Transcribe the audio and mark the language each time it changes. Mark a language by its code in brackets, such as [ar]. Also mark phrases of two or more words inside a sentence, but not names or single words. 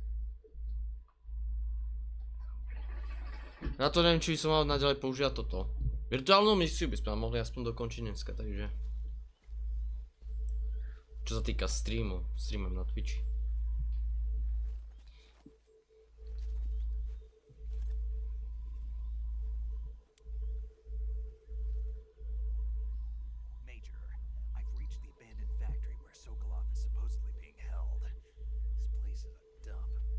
[sk] Na to neviem, či by som mal naďalej používať toto. Virtuálnu misiu by sme mohli aspoň dokončiť dneska, takže. Čo sa týka streamu, streamujem na Twitchi. [en] Major, I've reached the abandoned factory where Sokolov is supposedly being held. This place is a dump.